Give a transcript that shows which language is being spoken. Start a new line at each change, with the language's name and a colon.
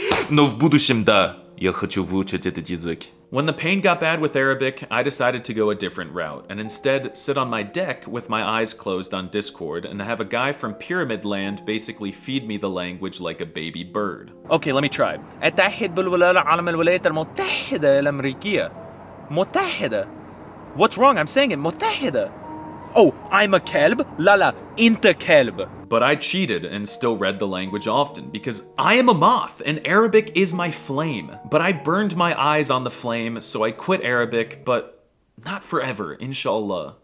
Russian: Но в будущем, да, я хочу выучить этот язык.
English: When the pain got bad with Arabic, I decided to go a different route and instead sit on my deck with my eyes closed on Discord and have a guy from Pyramid Land basically feed me the language like a baby bird. Okay, let me try.
Arabic: أتحد بالولايات العالم الولايات المتحدة الأمريكية. متحدة.
English: What's wrong? I'm saying it.
Arabic: متحدة.
English: Oh, I'm a
Arabic: kelb? لا أنت كلب.
English: But I cheated and still read the language often because I am a moth and Arabic is my flame. But I burned my eyes on the flame, so I quit Arabic, but not forever, inshallah.